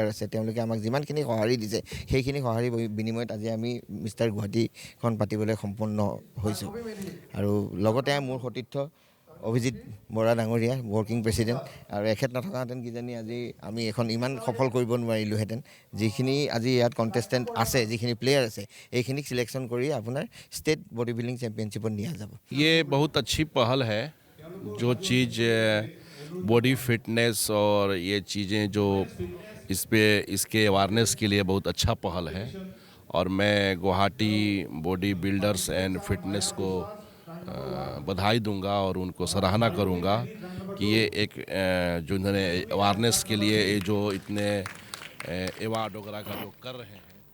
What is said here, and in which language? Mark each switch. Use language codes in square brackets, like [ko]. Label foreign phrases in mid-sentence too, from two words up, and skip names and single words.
[as] আছে তেওঁলোকে আমাক যিমানখিনি সঁহাৰি দিছে সেইখিনি সঁহাৰি বিনিময়ত আজি আমি মিষ্টাৰ গুৱাহাটীখন পাতিবলৈ সম্পন্ন হৈছোঁ আৰু লগতে মোৰ সতীৰ্থ অভিজিত বৰা ডাঙৰীয়া [en] working president [as] আৰু এখেত নথকাহেঁতেন কিজানি আজি আমি এখন ইমান সফল কৰিব নোৱাৰিলোঁহেঁতেন যিখিনি আজি ইয়াত কণ্টেষ্টেণ্ট আছে যিখিনি প্লেয়াৰ আছে এইখিনিক চিলেকশ্যন কৰি আপোনাৰ [en] state body building championship [as] নিয়া যাব [hi] ये बहुत अच्छी पहल है जो चीज़ [en] body fitness [hi] और ये चीज़ें जो इसके अवेयरनेस के लिए बहुत अच्छा पहल है और मैं गुवाहाटी बॉडी बिल्डर्स एंड फिटनेस को बधाई दूंगा और उनको सराहना करूंगा कि ये एक जो इन्होंने अवेयरनेस के लिए ये जो इतने अवार्ड वगैरह का जो कर रहे हैं